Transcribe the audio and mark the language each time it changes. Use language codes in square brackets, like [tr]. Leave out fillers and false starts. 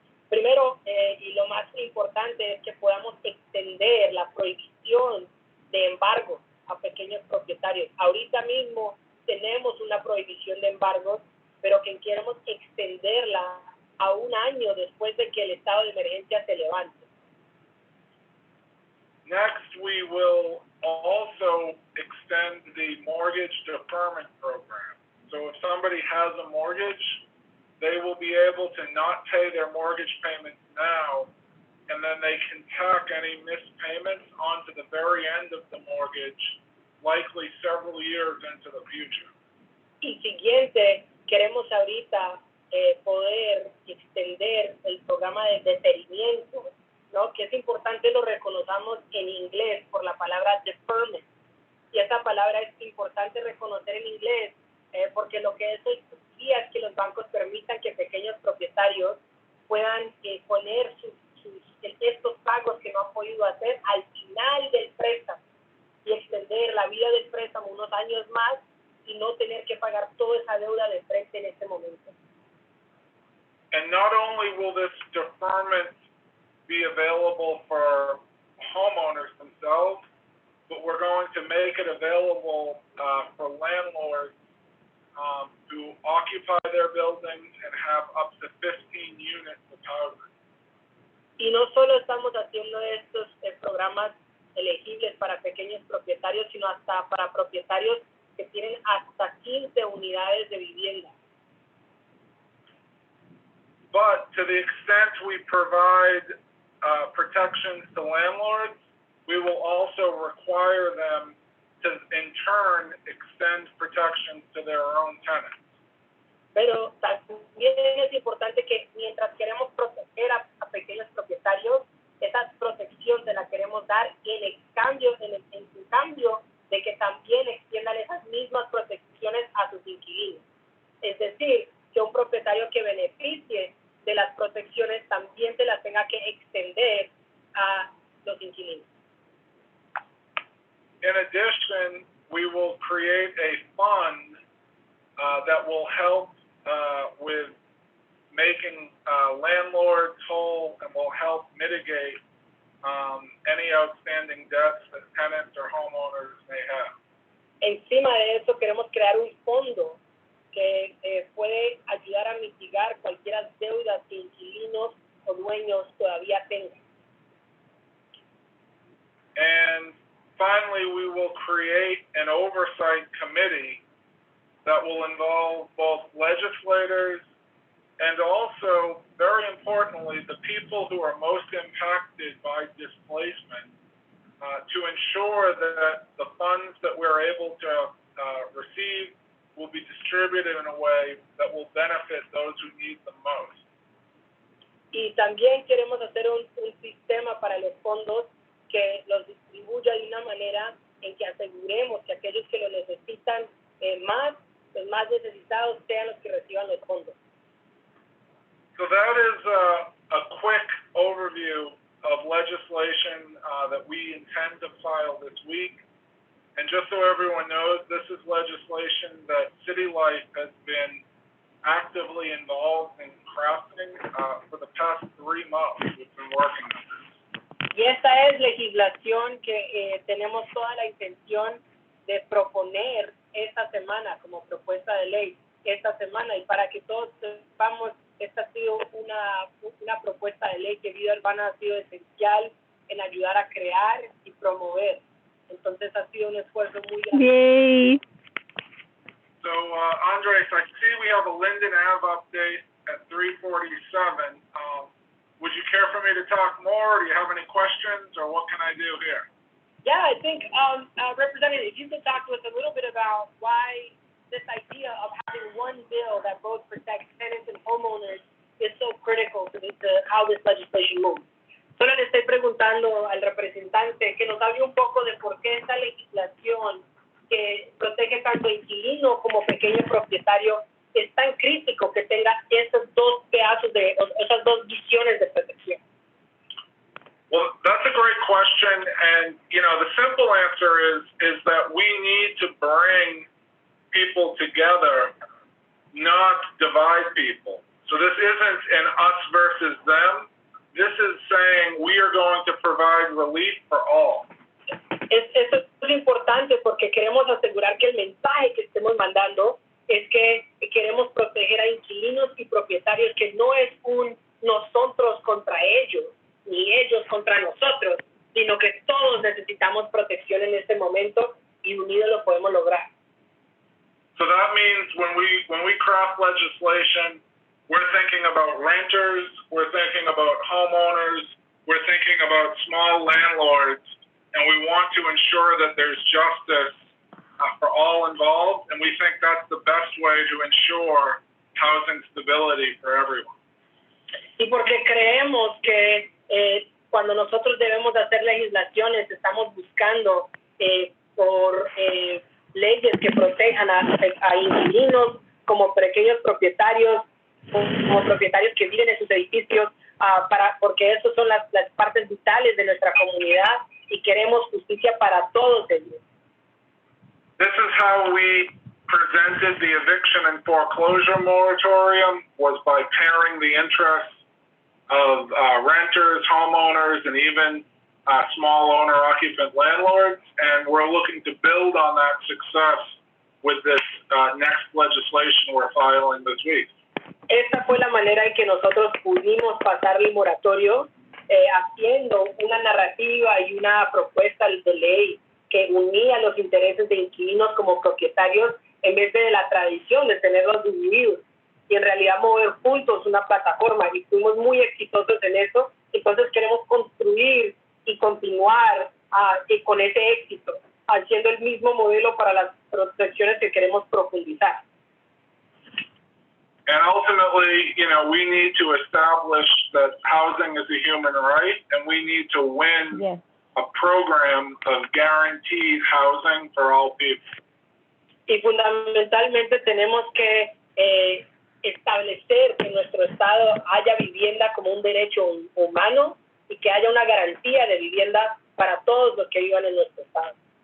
[es] Primero, y lo más importante es que podamos extender la prohibición de embargos a pequeños propietarios. Ahorita mismo tenemos una prohibición de embargos, pero que queremos extenderla a un año después de que el estado de emergencia se levante. [en] Next, we will also extend the mortgage deferment program. So if somebody has a mortgage, they will be able to not pay their mortgage payments now, and then they can tack any missed payments onto the very end of the mortgage, likely several years into the future. [es] Y siguiente, queremos ahorita poder extender el programa de deferimiento, ¿no? Que es importante lo reconozcamos en inglés por la palabra deferment. Y esa palabra es importante reconocer en inglés porque lo que eso implica es que los bancos permitan que pequeños propietarios puedan poner estos pagos que no han podido hacer al final del préstamo y extender la vida del préstamo unos años más y no tener que pagar toda esa deuda de frente en este momento. [en] And not only will this deferment be available for homeowners themselves, but we're going to make it available for landlords who occupy their buildings and have up to 15 units of housing. [es] Y no solo estamos haciendo estos programas elegibles para pequeños propietarios, sino hasta para propietarios que tienen hasta 15 unidades de vivienda. [en] But to the extent we provide protections to landlords, we will also require them to, in turn, extend protections to their own tenants. [es] Pero también es importante que mientras queremos proteger a pequeños propietarios, esa protección se la queremos dar en cambio de que también extiendan esas mismas protecciones a sus inquilinos. Es decir, que un propietario que beneficie de las protecciones también se las tenga que extender a los inquilinos. [en] In addition, we will create a fund that will help with making landlords whole and will help mitigate any outstanding debts that tenants or homeowners may have. [es] Encima de eso, queremos crear un fondo que puede ayudar a mitigar cualquier deuda que inquilinos o dueños todavía tengan. [en] And finally, we will create an oversight committee that will involve both legislators and also, very importantly, the people who are most impacted by displacement to ensure that the funds that we're able to receive will be distributed in a way that will benefit those who need them most. [es] Y también queremos hacer un sistema para los fondos que los distribuya de una manera en que aseguremos que aquellos que lo necesitan más, los más necesitados, sean los que reciban los fondos. [en] So that is a quick overview of legislation that we intend to file this week. And just so everyone knows, this is legislation that City Life has been actively involved in crafting for the past 3 months. We've been working on this. [es] Y esta es legislación que tenemos toda la intención de proponer esta semana como propuesta de ley, esta semana. Y para que todos sepamos, esta ha sido una propuesta de ley que Vida Urbana ha sido esencial en ayudar a crear y promover. Entonces ha sido un esfuerzo muy grande. Yay! [en] So, Andres, I see we have a Linden Ave update at 3:47. Would you care for me to talk more? Do you have any questions, or what can I do here? Yeah, I think, Representative, if you could talk to us a little bit about why this idea of having one bill that both protects tenants and homeowners is so critical to how this legislation moves. [es] Solo le estoy preguntando al representante que nos hable un poco de por qué esta legislación que protege tanto inquilino como pequeño propietario es tan crítico que tenga esos dos pedazos esas dos visiones de protección. [en] Well, that's a great question, and the simple answer is that we need to bring people together, not divide people. So this isn't an us versus them. This is saying we are going to provide relief for all. [es] Eso es importante porque queremos asegurar que el mensaje que estemos mandando es que queremos proteger a inquilinos y propietarios, que no es un nosotros contra ellos, ni ellos contra nosotros, sino que todos necesitamos protección en este momento y unidos lo podemos lograr. [en] So that means when we craft legislation, we're thinking about renters, we're thinking about homeowners, we're thinking about small landlords, and we want to ensure that there's justice for all involved, and we think that's the best way to ensure housing stability for everyone. [es] Y porque creemos que cuando nosotros debemos hacer legislaciones, estamos buscando por leyes que protejan a inquilinos como pequeños propietarios, como propietarios que viven en sus edificios, porque esos son las partes vitales de nuestra comunidad y queremos justicia para todos ellos. [en] This is how we presented the eviction and foreclosure moratorium, was by pairing the interests of renters, homeowners, and even small owner-occupant landlords, and we're looking to build on that success with this next legislation we're filing this week. [es] Esta fue la manera en que nosotros pudimos pasar el moratorio, haciendo una narrativa y una propuesta de ley que unía los intereses de inquilinos como propietarios en vez de la tradición de tenerlos divididos, y en realidad mover juntos una plataforma, y fuimos muy exitosos en eso. Entonces queremos construir y continuar con ese éxito, haciendo el mismo modelo para las protecciones que queremos profundizar. [en] And ultimately, we need to establish that housing is a human right, and we need to win a program of guaranteed housing for all people. [es] Y fundamentalmente tenemos que establecer que en nuestro estado haya vivienda como un derecho humano y que haya una garantía de vivienda para todos los que vivan en nuestro estado.